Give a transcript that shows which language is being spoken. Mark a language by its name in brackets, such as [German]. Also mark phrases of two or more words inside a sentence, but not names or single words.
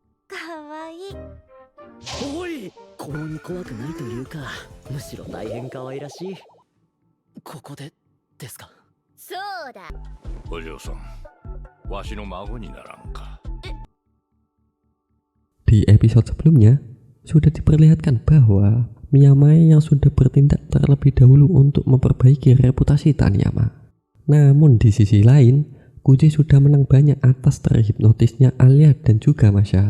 [Japanese] かわいい。おい、こんなに怖くないというか、むしろ大変可愛らしい。ここでですか？そうだ。お嬢さん、わしの孫にならんか。 [Indonesian] Di episode sebelumnya, sudah diperlihatkan bahwa Miyamae yang sudah bertindak terlebih dahulu untuk memperbaiki reputasi Taniyama. Namun di sisi lain, Kuji sudah menang banyak atas terhipnotisnya Alia dan juga Masha.